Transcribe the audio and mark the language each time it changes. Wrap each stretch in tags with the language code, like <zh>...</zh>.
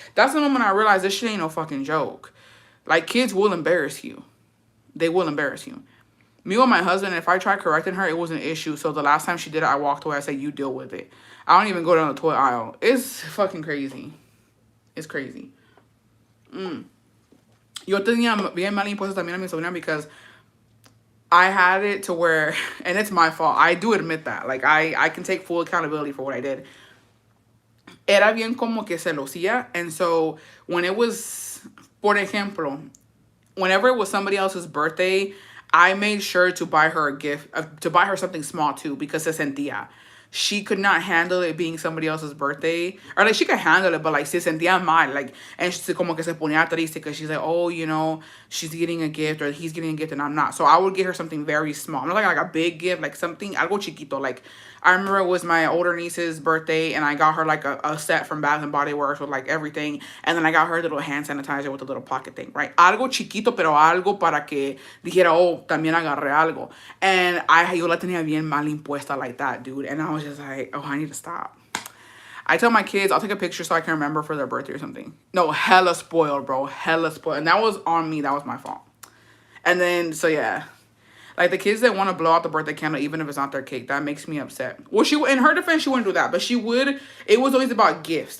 <en>That's the moment I realized this shit ain't no fucking joke. Like kids will embarrass you. They will embarrass you. Me with my husband, if I tried correcting her, it was an issue. So the last time she did it, I walked away. I said, you deal with it. I don't even go down the toy aisle. It's fucking crazy. It's crazy.</en> <es>Yo tenía bien mal impuestos también a mi sobrina</es> <en>because I had it to where, and it's my fault. I do admit that. Like, I can take full accountability for what I did.</en> <es>Era bien como que celosía.</es> <en>And so, when it was,</en> <es>por ejemplo,</es> <en>whenever it was somebody else's birthday, I made sure to buy her a gift, to buy her something small too, because</en> <es>se sentía.</es> <en>She could not handle it being somebody else's birthday. Or like she could handle it, but like</en> <es>se sentía mal.</es> <en>Like, and she</en> <es>como que se ponía triste</es> <en>because she's like, oh, you know, she's getting a gift or he's getting a gift and I'm not. So I would get her something very small. Not like a big gift, like something,</en> <es>algo chiquito.</es> <en>Like, I remember it was my older niece's birthday and I got her like a set from Bath and Body Works with like everything. And then I got her the little hand sanitizer with a little pocket thing, right?</en> <es>Algo chiquito, pero algo para que dijera, oh, también agarré algo.</es> <en>And</en> <es>yo la tenía bien mal impuesta</es> <en>like that, dude. And I was just like, oh, I need to stop. I tell my kids, I'll take a picture so I can remember for their birthday or something. No, hella spoiled, bro. Hella spoiled. And that was on me. That was my fault. And then, so yeah. Like, the kids that want to blow out the birthday candle, even if it's not their cake, that makes me upset. Well, in her defense, she wouldn't do that. But she would. It was always about gifts.</en>